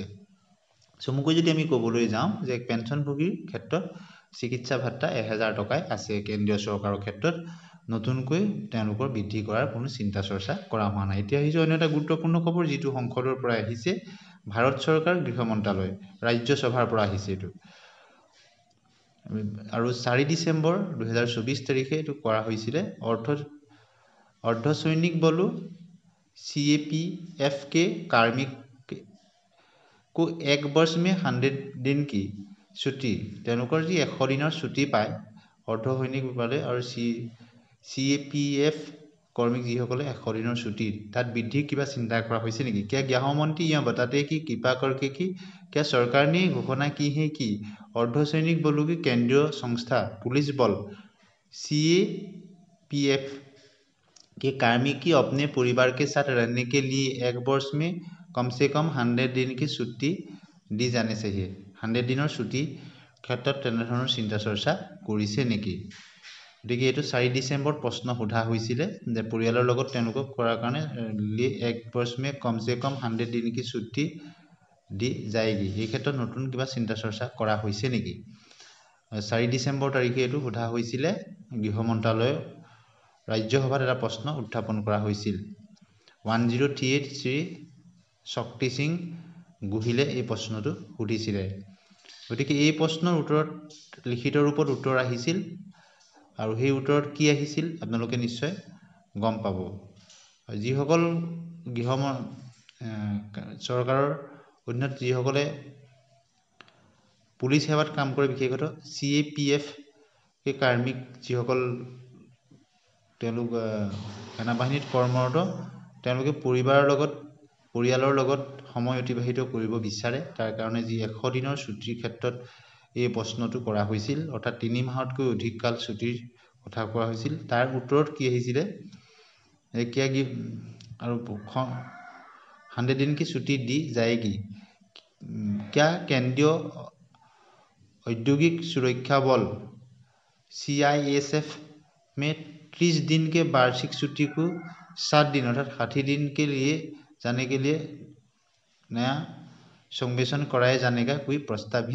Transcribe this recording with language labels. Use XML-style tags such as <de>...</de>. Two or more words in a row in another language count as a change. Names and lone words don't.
<as>চমুকৈ যদি আমি ক'বলৈ যাওঁ যে পেঞ্চনভোগীৰ ক্ষেত্ৰত চিকিৎসা ভাত্তা 1000 টকাই আছে কেন্দ্ৰীয় চৰকাৰৰ ক্ষেত্ৰত নতুনকৈ তেওঁলোকৰ বৃদ্ধি কৰাৰ কোনো চিন্তা চৰ্চা কৰা হোৱা নাই। এতিয়া আহিছে অন্য এটা গুৰুত্বপূৰ্ণ খবৰ যিটো সংসদৰ পৰা আহিছে ভাৰত চৰকাৰ গৃহ মন্ত্ৰালয় ৰাজ্যসভাৰ পৰা আহিছে এইটো আৰু 4 ডিচেম্বৰ 2024 তাৰিখে এইটো কৰা হৈছিলে।</as> <hi>अर्धसैनिक बलों CAPF के कार्मिक को एक वर्ष में 100 दिन की छुट्टी</hi> <as>তেওঁলোকৰ যি 100 দিনৰ ছুটি পায় অৰ্ধসৈনিক বলে আৰু CAPF কৰ্মী যিসকলে 100 দিনৰ ছুটি তাত বৃদ্ধি কিবা চিন্তা কৰা হৈছে নেকি।</as> <hi>क्या गृहमंत्री यह बताते कि कृपा करके कि क्या सरकार ने घोषणा की है कि अर्धसैनिक बलों की केंद्रीय संस्था पुलिस बल CAPF के कार्मिक की अपने परिवार के साथ रहने के लिए एक वर्ष में कम से कम 100 दिन की छुट्टी दी जाने चाहिए।</hi> <as>100 দিনৰ ছুটি ক্ষেত্ৰত তেনেধৰণৰ চিন্তা চৰ্চা কৰিছে নেকি। গতিকে এইটো 4 ডিচেম্বৰত প্ৰশ্ন সোধা হৈছিলে যে পৰিয়ালৰ লগত তেওঁলোকক কৰাৰ কাৰণে এক</as> <hi>वर्ष में कम से कम 100 दिन की छुट्टी</hi> <as>দি যায়গি। এই ক্ষেত্ৰত নতুন কিবা চিন্তা চৰ্চা কৰা হৈছে নেকি। 4 ডিচেম্বৰ তাৰিখে এইটো সোধা হৈছিলে গৃহ মন্ত্ৰালয়ৰ ৰাজ্যসভাত এটা প্ৰশ্ন উত্থাপন কৰা হৈছিল। 1038 শ্ৰী শক্তি সিং গোহিলে এই প্ৰশ্নটো সুধিছিলে। গতিকে এই প্ৰশ্নৰ উত্তৰত লিখিত ৰূপত উত্তৰ আহিছিল আৰু সেই উত্তৰত কি আহিছিল আপোনালোকে নিশ্চয় গম পাব। যিসকল চৰকাৰৰ অধীনত যিসকলে পুলিচ সেৱাত কাম কৰে বিশেষতঃ</as> <hi>CAPF के कार्मिक</hi> <as>যিসকল তেওঁলোক সেনাবাহিনীত কৰ্মৰত তেওঁলোকে পৰিয়ালৰ লগত সময় অতিবাহিত কৰিব বিচাৰে। তাৰ কাৰণে যি 100 দিনৰ ছুটিৰ ক্ষেত্ৰত এই প্ৰশ্নটো কৰা হৈছিল, অৰ্থাৎ 3 মাহতকৈ অধিক কাল ছুটিৰ কথা কোৱা হৈছিল। তাৰ উত্তৰত কি আহিছিলে, আৰু</as> <hi>100 दिन की छुट्टी दी जाएगी। क्या केंद्रीय औद्योगिक सुरक्षा बल CISF में 30 दिन के वार्षिक छुट्टी को 7 दिन अर्थात 60 दिन के लिए जाने के लिए नया संवेशन कराया जाने का कोई प्रस्ताव है।</hi>